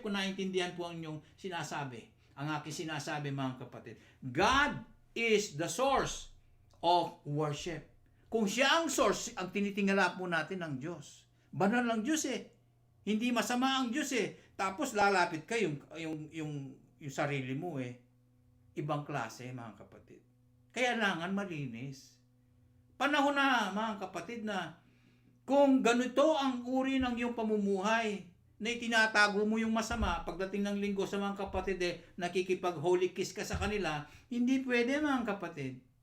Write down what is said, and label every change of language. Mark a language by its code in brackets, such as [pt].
[tl] Kung naintindihan po ang inyong sinasabi. Ang aking sinasabi, mga kapatid. [en] God is the source of worship. [tl] Kung siya ang source, ang tinitingala po natin ng Diyos. Banal ang Diyos eh. Hindi masama ang Diyos eh. Tapos lalapit ka yung sarili mo eh. Ibang klase, mga kapatid. Kaya kailangan malinis. Panahon na, mga kapatid, na kung ganito ang uri ng iyong pamumuhay, na itinatago mo yung masama, pagdating ng linggo sa mga kapatid, nakikipag-holy kiss ka sa kanila, hindi pwede, mga kapatid.